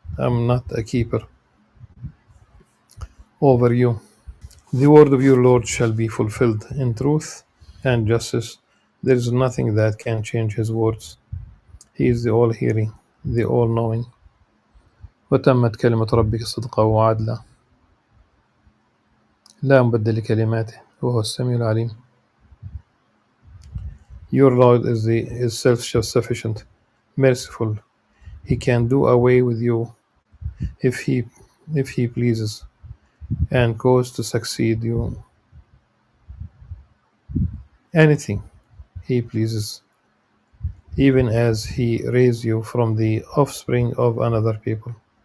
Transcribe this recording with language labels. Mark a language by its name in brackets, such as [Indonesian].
[English] I am not a keeper over you. The word of your Lord shall be fulfilled in truth and justice. There is nothing that can change his words. He is the all-hearing, the all-knowing. [Arabic] وتمت كلمة ربك صدقا وعدلا لا مبدل لكلماته وهو السميع العليم. [English] Your Lord is self-sufficient, merciful. He can do away with you if he pleases, and cause to succeed you anything He pleases, even as He raised you from the offspring of another people.